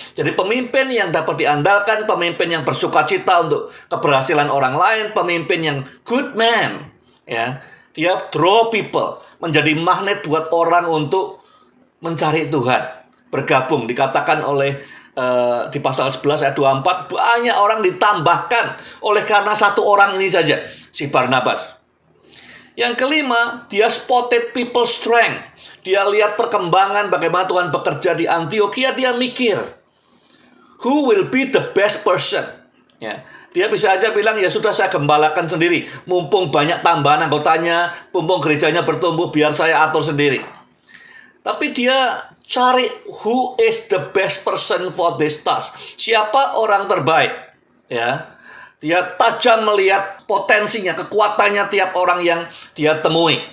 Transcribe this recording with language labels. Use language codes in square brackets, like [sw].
[id] Jadi pemimpin yang dapat diandalkan, pemimpin yang bersukacita untuk keberhasilan orang lain, pemimpin yang [en] good man, [id] ya, dia [en] draw people, [id] menjadi magnet buat orang untuk mencari Tuhan, bergabung. Dikatakan oleh di pasal 11 ayat 24, banyak orang ditambahkan oleh karena satu orang ini saja, si Barnabas. Yang kelima, dia [en] spotted people strength. [id] Dia lihat perkembangan bagaimana Tuhan bekerja di Antiokhia, dia mikir, [en] who will be the best person? [id] Ya, dia bisa aja bilang, ya sudah saya gembalakan sendiri. Mumpung banyak tambahan anggotanya, mumpung gerejanya bertumbuh, biar saya atur sendiri. Tapi dia cari [en] who is the best person for this task. [id] Siapa orang terbaik? Ya, dia tajam melihat potensinya, kekuatannya tiap orang yang dia temui.